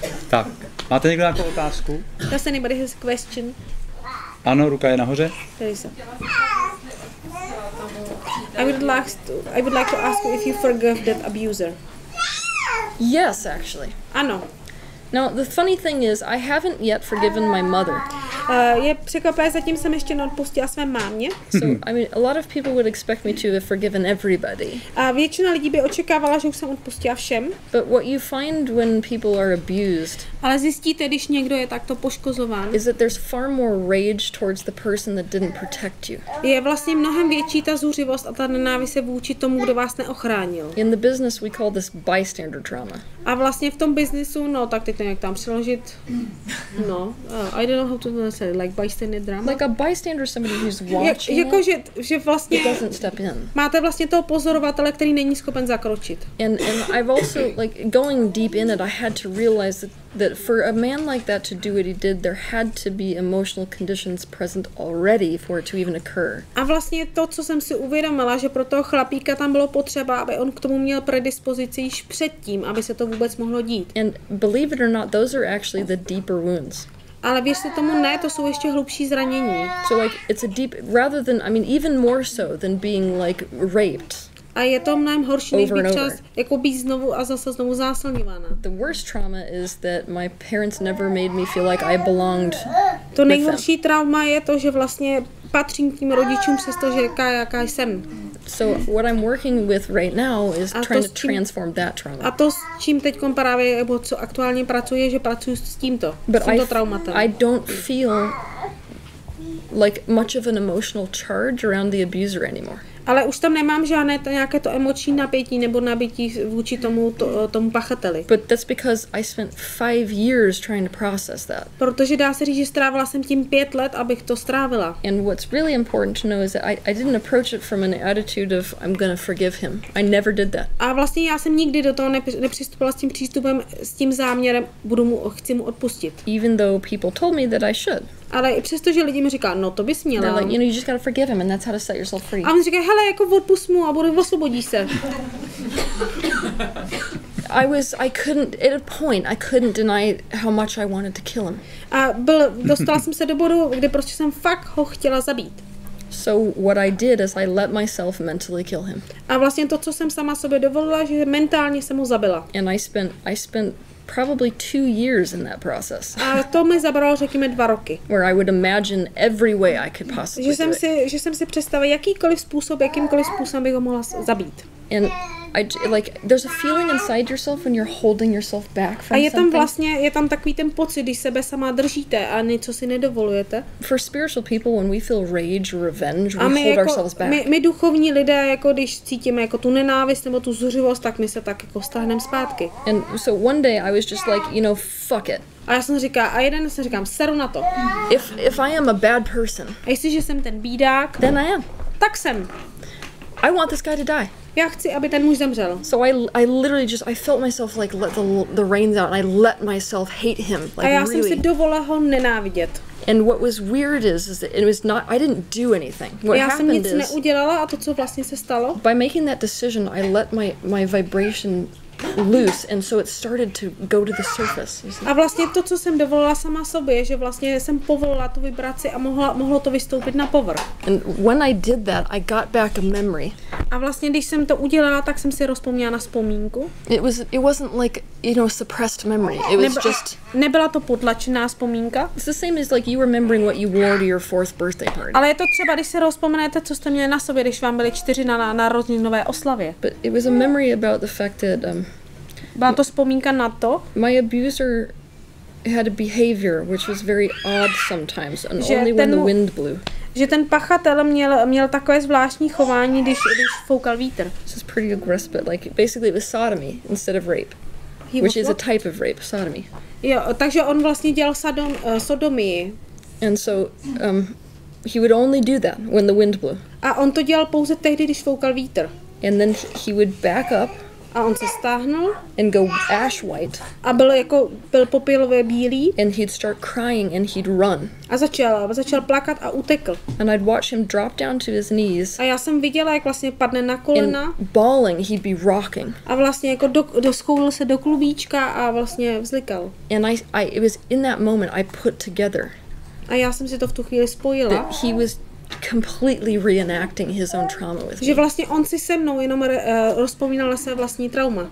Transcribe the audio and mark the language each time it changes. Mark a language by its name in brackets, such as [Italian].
[Czech] Tak, máte někdo nějakou otázku? [English] Does anybody has a question? [Czech] Ano, ruka je nahoře. [English] There is a... I would like to ask you if you forgive that abuser. Yes, actually. [Czech] Ano. [English] Now, the funny thing is, I haven't yet forgiven my mother. [Czech] Je překvapivé, zatím jsem ještě neodpustila své mámě. [English] So, I mean, a lot of people would expect me to have forgiven everybody. [Czech] A většina lidí by očekávala, že už jsem odpustila všem. [English] But what you find when people are abused, [Czech] ale zjistíte, když někdo je takto poškozován, [English] is that there's far more rage towards the person that didn't protect you. [Czech] Je vlastně mnohem větší ta zuřivost a ta nenávist vůči tomu, kdo vás neochránil. [English] In the business we call this bystander trauma. [Czech] A vlastně v tom biznisu, no tak teď jak tam přeložit, no, [English] I don't know how to say, like bystander drama. Like a bystander is somebody who's watching. [Czech] Jako, že vlastně [English] doesn't step in. [Czech] Máte vlastně toho pozorovatele, který není schopen zakročit. [English] And I've also, like, going deep in it, I had to realize that for a man like that to do what he did, there had to be emotional conditions present already for it to even occur. [Czech] A vlastně to, co jsem si uvědomila, že pro toho chlapíka tam bylo potřeba, aby on k tomu měl predispozici již předtím, aby se to vůbec mohlo dít. [English] And believe it or not, those are actually the deeper wounds. [Czech] Ale věřte tomu, ne, to jsou ještě hlubší zranění. [English] So like it's a deep, rather than, I mean, even more so than being like raped. [Czech] A je to mnohem horší, než být čas, jako být znovu a zase znovu zásilňována. [English] The worst trauma is that my parents never made me feel like I belonged. [Czech] To nejhorší trauma je to, že vlastně patřím k tím rodičům, přestože jaká jsem. [English] So what I'm working with right now is trying to transform that trauma. [Czech] A to, s čím teď právě, nebo co aktuálně pracuji, že pracuji s tímto traumatem. [English] I don't feel like much of an emotional charge around the abuser anymore. [Czech] Ale už tam nemám žádné nějaké to emoční napětí nebo nabití vůči tomu pachateli. [English] But that's because I spent 5 years trying to process that. [Czech] Protože dá se říct, že strávila jsem tím 5 let, abych to strávila. [English] And what's really important to know is that I didn't approach it from an attitude of I'm gonna forgive him. I never did that. [Czech] A vlastně já jsem nikdy do toho nepřistupovala s tím přístupem, s tím záměrem, chci mu odpustit. [English] Even though people told me that I should. [Czech] Ale i přesto, že lidi mi říkají, no to bys měla. [English] Like, you just gotta forgive him and that's how to set yourself free. [Czech] A on říká, hele, jako odpust mu a osvobodíš se. [English] I couldn't, at a point, I couldn't deny how much I wanted to kill him. [Czech] A dostala jsem se do bodu, kdy prostě jsem fakt ho chtěla zabít. [English] So what I did is I let myself mentally kill him. [Czech] A vlastně to, co jsem sama sobě dovolila, že mentálně jsem ho zabila. [English] And I spent probably 2 years in that process. [Czech] A to mi zabralo, řekněme, 2 roky. [English] Where I would imagine every way I could possibly [Czech] Že jsem si představila jakýmkoliv způsobem bych ho mohla zabít. [English] And like there's a feeling inside yourself when you're holding yourself back from [Czech] a je tam [English] something. [Czech] vlastně, je tam takový ten pocit, když sebe sama držíte a něco si nedovolujete. [English] For spiritual people, when we feel rage or revenge, we hold ourselves back. [Czech] My duchovní lidé, jako když cítíme jako tu nenávist nebo tu zuřivost, tak my se tak jako stáhneme zpátky. [English] And so one day I was just like, fuck it. [Czech] A já jsem říkala, a jeden jsem říkám, seru na to. [English] If I am a bad person, [Czech] a jestliže jsem ten bídák, [English] then I am. [Czech] Tak jsem. [English] I want this guy to die. [Czech] Já chci, aby ten muž zemřel. [English] So I literally I felt myself like let the reins out and I let myself hate him. Like [Czech] a já [English] really. [Czech] jsem si dovolila ho nenávidět. [English] And what was weird is that it was not, I didn't do anything. What [Czech] já jsem nic [English] is, [Czech] neudělala a to, co vlastně se stalo, [English] by making that decision, I let my vibration loose, and so it started to go to the surface. [Czech] A vlastně to, co jsem dovolila sama sobě, že vlastně jsem povolila tu vibraci a mohlo to vystoupit na povrch. [English] And when I did that, I got back a memory. [Czech] A vlastně, když jsem to udělala, tak jsem si rozpomněla na vzpomínku. [English] It wasn't like, suppressed memory. It was just... [Czech] Nebyla to potlačená vzpomínka. [English] It's the same as like you remembering what you wore to your 4th birthday party. [Czech] Ale je to třeba, když si rozpomenete, co jste měli na sobě, když vám byly 4 na narozeninové oslavě. [English] But it was a memory about the fact that [Czech] byla to vzpomínka na to, [English] my abuser had a behavior which was very odd sometimes, and only when the wind blew. [Czech] Že ten pachatel měl takové zvláštní chování, když foukal vítr. [English] This is pretty aggressive, but like basically it was sodomy instead of rape, which is a type of rape, sodomy. [Czech] Jo, takže on vlastně dělal sodomii. [English] And so he would only do that when the wind blew. [Czech] A on to dělal pouze tehdy, když foukal vítr. [English] And then he would back up. [Czech] A on se stáhnul. [English] And go ash white. [Czech] A byl popílově bílý. [English] And he'd start crying and he'd run. [Czech] A začal plakat a utekl. [English] And I'd watch him drop down to his knees. [Czech] A já jsem viděla, jak vlastně padne na kolena. [English] And bawling, he'd be rocking. [Czech] A vlastně jako doskoulil se do klubíčka a vlastně vzlikal. [English] And it was in that moment I put together. [Czech] A já jsem si to v tu chvíli spojila. [English] That he was completely reenacting his own trauma with me. [Czech] Že vlastně on si se mnou jenom rozpomínal své vlastní trauma.